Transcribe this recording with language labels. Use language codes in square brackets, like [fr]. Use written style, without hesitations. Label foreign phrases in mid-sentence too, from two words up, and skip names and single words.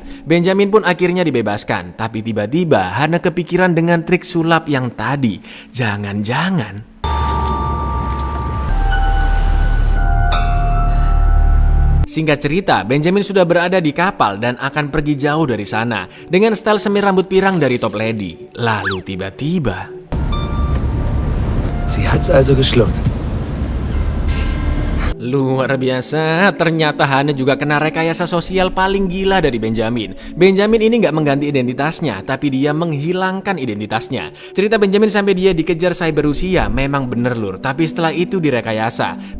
[id] Benjamin pun akhirnya dibebaskan. Tapi tiba-tiba Hana kepikiran dengan trik sulap yang tadi. Jangan-jangan singkat cerita, Benjamin sudah berada di kapal dan akan pergi jauh dari sana dengan style semir rambut pirang dari Top Lady. Lalu tiba-tiba [de] Sie hat's also geschluckt. [id] luar biasa, ternyata Hana juga kena rekayasa sosial paling gila dari Benjamin. Benjamin ini nggak mengganti identitasnya, tapi dia menghilangkan identitasnya. Cerita Benjamin sampai dia dikejar Cyber Rusia memang bener lur, tapi setelah itu direkayasa.